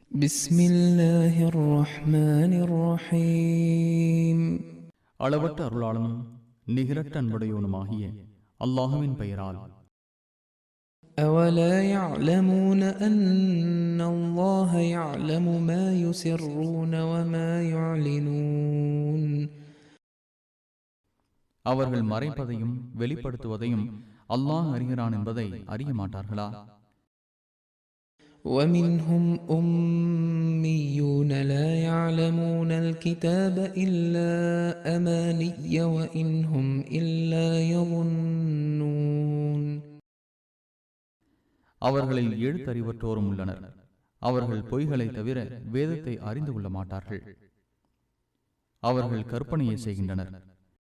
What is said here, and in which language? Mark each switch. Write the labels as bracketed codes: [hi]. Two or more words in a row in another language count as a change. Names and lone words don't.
[ar] بسم الله الرحمن الرحيم [ta] அளவற்ற அருளாளனும் நிகரற்ற அன்புடையவனுமாகிய அல்லாஹுவின் பெயரால். [ar] أولا يعلمون أن الله يعلم ما يسرون وما يعلنون [ta] அவர்கள் மறைப்பதையும் வெளிப்படுத்துவதையும் அல்லாஹ் அறிகிறான் என்பதை அறிய மாட்டார்களா? [ar] ومنهم أميون لا يعلمون الكتاب إلا أماني وإن هم إلا يظنون [ta] அவர்களில் எழுத்தறிவற்றோரும் உள்ளனர். அவர்கள் பொய்களை தவிர வேதத்தை அறிந்து கொள்ள மாட்டார்கள். அவர்கள் கற்பனையை செய்கின்றனர்.